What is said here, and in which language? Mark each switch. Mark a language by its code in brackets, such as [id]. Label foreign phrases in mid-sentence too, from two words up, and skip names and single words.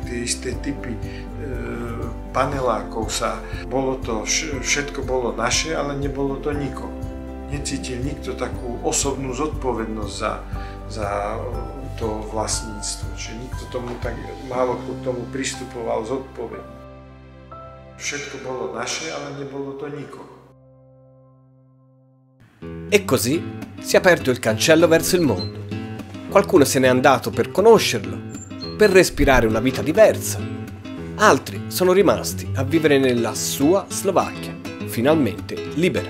[sk] Tie isté typy panelákov všetko bolo naše, ale nebolo to nikoho. Necítil nikto takú osobnú zodpovednosť za to vlastníctvo, že nikto tomu tak málo k tomu pristupoval zodpovedne. Všetko bolo naše, ale nebolo to nikoho. [it] E così si è aperto il cancello verso il mondo. Qualcuno se n'è andato per conoscerlo, per respirare una vita diversa. Altri sono rimasti a vivere nella sua Slovacchia, finalmente libera.